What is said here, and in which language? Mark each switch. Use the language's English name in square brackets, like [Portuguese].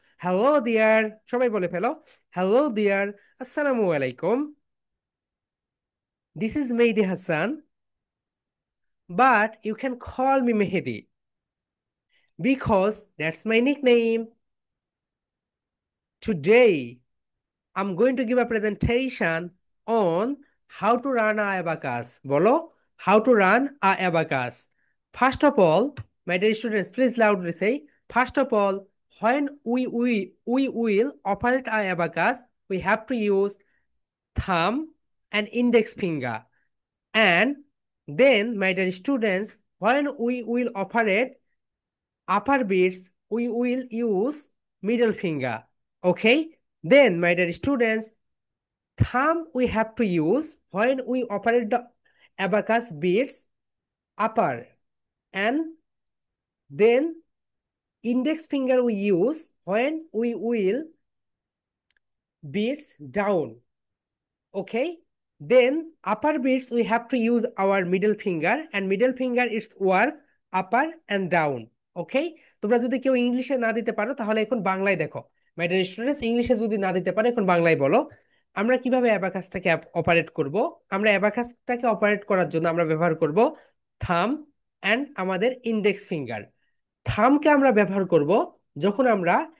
[Bangla] Hello dear, সবাই বলে ফেলো। Hello dear, আসসালামু আলাইকুম। [English] This is Mehedi Hasan, but you can call me Mehedi because that's my nickname. Today, I'm going to give a presentation on how to run a abacus. Bolo, how to run a abacus. First of all, my dear students, please loudly say, first of all, when we will operate a abacus, we have to use thumb and index finger. And then, my dear students, when we will operate upper beats, we will use middle finger. Okay, then my dear students, thumb we have to use when we operate the abacus beats upper, and then index finger we use when we will beats down. Okay, then upper beats we have to use our middle finger, and middle finger is work upper and down. [Bangla] Okay, তোমরা যদি কেউ ইংলিশে না দিতে পারো, তাহলে এখন বাংলায় দেখো। [English] my dear students, [Bangla] ইংলিশে যদি না দিতে পারো, এখন বাংলায় বলো। আমরা কিভাবে অ্যাবাকাসটাকে অপারেট করব? আমরা অ্যাবাকাসটাকে অপারেট করার জন্য আমরা ব্যবহার করব থাম অ্যান্ড আমাদের ইন্ডেক্স ফিঙ্গার। থামকে আমরা ব্যবহার করব যখন আমরা